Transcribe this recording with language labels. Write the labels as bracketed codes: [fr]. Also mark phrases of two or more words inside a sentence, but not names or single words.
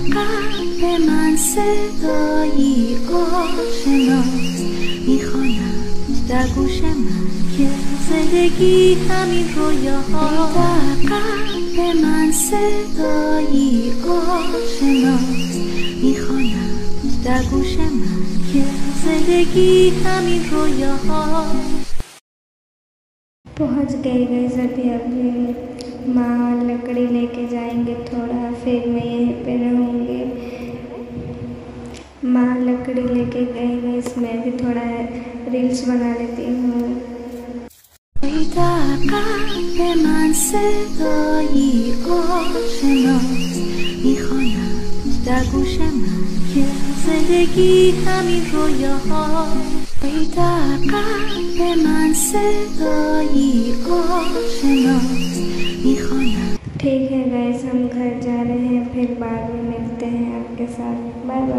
[fa] قلب من صدایی آشناست میخوانم در گوش من که زندگی همین رویاها در قلب من صدایی آشناست میخوانم در گوش من که زندگی همین رویاها [hi] पहुंच गए गाइस। अभी माँ लकड़ी लेके जाएंगे थोड़ा, फिर मैं यहीं पे रहूँगी। माँ लकड़ी लेके गए गाइस, मैं भी थोड़ा रील्स बना लेती हूँ। [fa] در قلب من صدایی آشناست میخوانم در گوش من که زندگی همین رویاها در قلب من صدایی آشناست میخوانم। [hi] ठीक है गाइस, हम घर जा रहे हैं, फिर बाद में मिलते हैं आपके साथ। [en] bye bye.